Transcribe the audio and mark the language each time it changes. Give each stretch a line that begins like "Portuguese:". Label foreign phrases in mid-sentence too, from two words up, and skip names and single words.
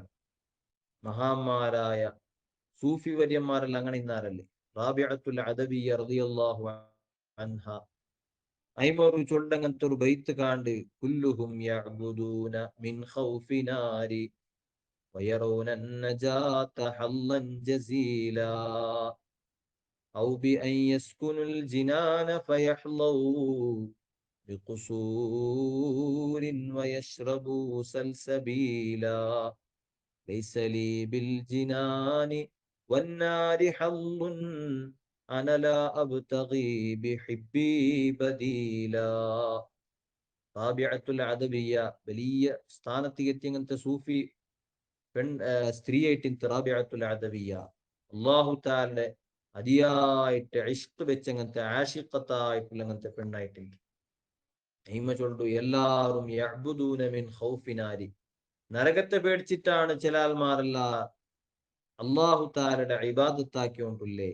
Malayalam: മഹാന്മാരായ സൂഫി വര്യന്മാരെല്ലാം അങ്ങനെ ഇന്നാരല്ലേ.
Arabic: റാബിഅത്തുൽ അദവിയ്യ رضي الله عنها
Malayalam: അയിമോറു ചൊല്ലങ്ങനത്തെ ഒരു ബൈത്ത് കാണ്ട്,
Arabic: كلهم يعبدون من خوف نار ويرون النجاة حظا جزيلا أو بأن يسكنوا الجنان فيحظوا بقصور ويشربوا سلسبيلا ليس لي بالجنان والنار حظ أنا لا أبتغي بحبي بديلا.
Malayalam: റാബിഅത്തുൽ അദവിയ്യ വലിയ സ്ഥാനത്ത് എത്തി അങ്ങനത്തെ സൂഫി സ്ത്രീയായിട്ട് റാബിഅത്തുൽ അദവിയ്യ
Arabic: الله تعالى
Malayalam: അതിയായിട്ട് ഇഷ്ക് വെച്ചങ്ങനത്തെ ആഷിഖത്തായിട്ടുള്ള അങ്ങനത്തെ പെണ്ണായിട്ടുണ്ട്. അയിമ ചൊല്ലു എല്ലാവരും
Arabic: يعبدون من خوف نار,
Malayalam: നരകത്തെ പേടിച്ചിട്ടാണ് ചില ആൾമാരല്ല
Arabic: الله تعالى
Malayalam: ഇബാദത്താക്കിയോണ്ടില്ലേ.